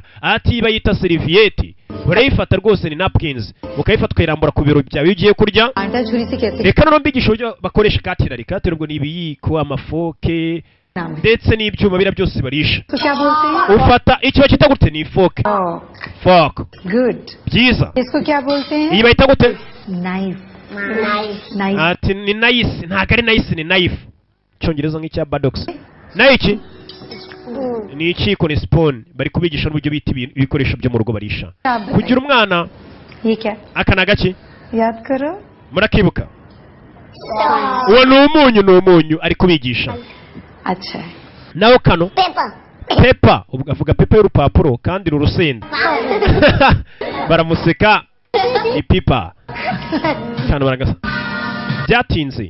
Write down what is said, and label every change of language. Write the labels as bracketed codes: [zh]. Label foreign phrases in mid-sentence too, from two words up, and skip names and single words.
[rw] Ati bayita serviette urayifata rwose ni napkins ukayifata ukayirambura ku biro byawe ugiye kurya. Reka none mbigisha uburyo bakoresha katirari. Katirari ubwo ni ibiyiko amafoke ndetse n'ibyuma bira byose barisha. Ufata icyo bakita gute ni fork. [en] Fork. Good. [rw] Byiza. [hi] इसको क्या बोलते हैं? [rw] Iyi bayita gute? [en] Knife. Nice. [rw] Ati ni nice ntago ari nice ni knife. Cyongereza nk'icya Badox. Nayo iki? Ni ikiko ni spoon. Bari kubigisha n'uburyo bita ibikoresho byo mu rugo barisha. Kugira umwana. [hi] ये क्या? [rw] Akana gaki? [hi] याद करो. [rw] Murakibuka? Uwo ni umunyu ari kubigisha. [hi] अच्छा. [rw] Naho kano? [en] Pepper. Pepa. [rw] Ubwo avuga pepa y'urupapuro kandi rurusenda. Baramuseka. Ni pipa. Cyane baragasa. Byatinze.